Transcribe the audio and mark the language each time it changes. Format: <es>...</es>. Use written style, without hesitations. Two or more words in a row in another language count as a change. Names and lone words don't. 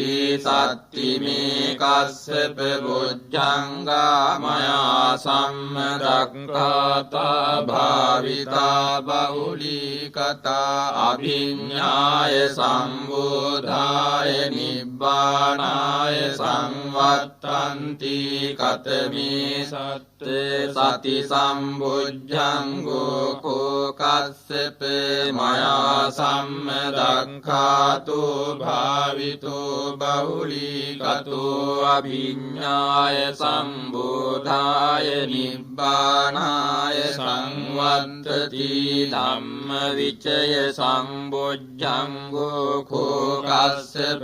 <pi>සත්තිමේ කස්සප බොජ්ජංගා මයා සම්මදක්ඛාතා භාවිතා බහුලීකතා අභිඤ්ඤාය සම්බෝධාය නිබ්බානාය සංවත්තන්ති කතමේ සත්තේ සති සම්බුද්ධංගෝ කෝ කස්සප මයා සම්මදක්ඛාතෝ භාවිතෝ බහුලීකතෝ අභිඤ්ඤාය සම්බෝධාය නිබ්බානාය සංවත්තති ධම්ම විචය සම්බොජ්ජංගෝ කෝ කස්සප</pi>